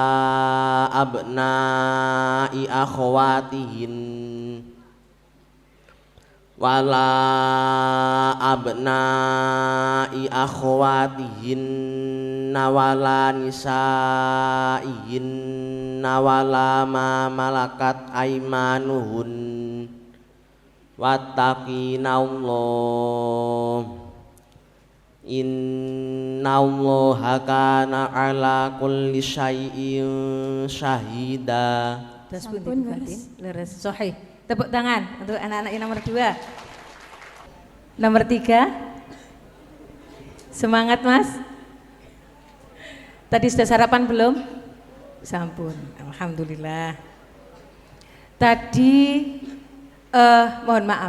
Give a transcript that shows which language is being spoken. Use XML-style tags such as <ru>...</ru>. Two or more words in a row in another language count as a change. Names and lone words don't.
<ar>أبناء أخواتهن ولا أبناء أخواتهن ولا نسائهن ولا ما ملكت أيمانهن واتقين الله إن الله كان على كل شيء شهيدا.</ar> <jv>Sampun leres sahih.</jv> <id>Tepuk tangan untuk anak-anak yang nomor 2. Nomor 3. Semangat Mas. Tadi sudah sarapan belum? Sampun, alhamdulillah. Tadi mohon maaf.</id>